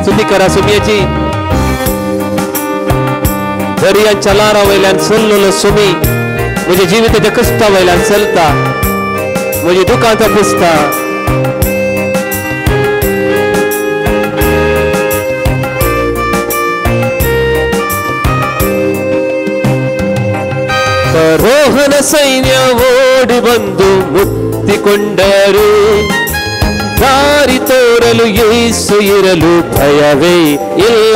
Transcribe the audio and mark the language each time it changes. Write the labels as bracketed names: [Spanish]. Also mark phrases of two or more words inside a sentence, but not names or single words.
[Konkani] करा सुमयेची दर्यांच्या लारा वयल्यान चल्लोलो सुमी म्हज्या जिविताच्या कश्टा वयल्यान चलता म्हजी दुखांत पुसता [Kannada] ರೋಹನ ಸೈನ್ಯ ಓಡಿ ಬಂದು ಮುತ್ತಿಕೊಂಡರು ದಾರಿ ತೋರಲು ಯೇಸು ಇರಲು ಭಯವೇ ಇಲ್ಲ